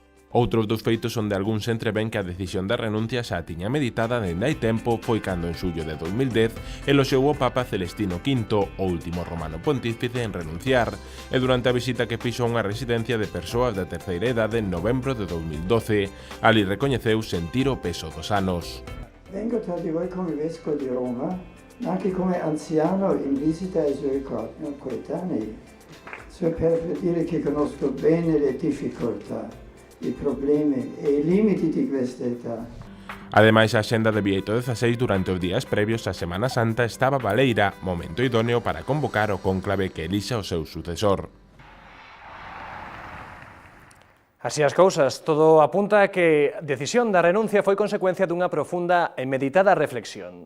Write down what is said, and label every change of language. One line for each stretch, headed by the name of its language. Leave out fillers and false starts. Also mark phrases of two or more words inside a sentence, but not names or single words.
Galician: Outros dos feitos onde algúns entreven que a decisión da renuncia xa tiña meditada dende hai tempo foi cando en xullo de 2010 eloxou o Papa Celestino V, o último romano pontífice en renunciar, e durante a visita que fixo a unha residencia de persoas da terceira idade en novembro de 2012, ali recoñeceu sentir o peso dos anos.
Italian: Vengo tra di voi come vescovo di Roma, ma anche come anziano in visita ai suoi coetanei, per dire che conosco bene le difficoltà, i problemi e i limiti di questa età.
Galician: Ademais, a axenda de Bieito XVI durante os días previos á Semana Santa estaba baleira, momento idóneo para convocar o cónclave que elixa o seu sucesor. Así as cousas, todo apunta a que a decisión da renuncia foi consecuencia dunha profunda e meditada reflexión.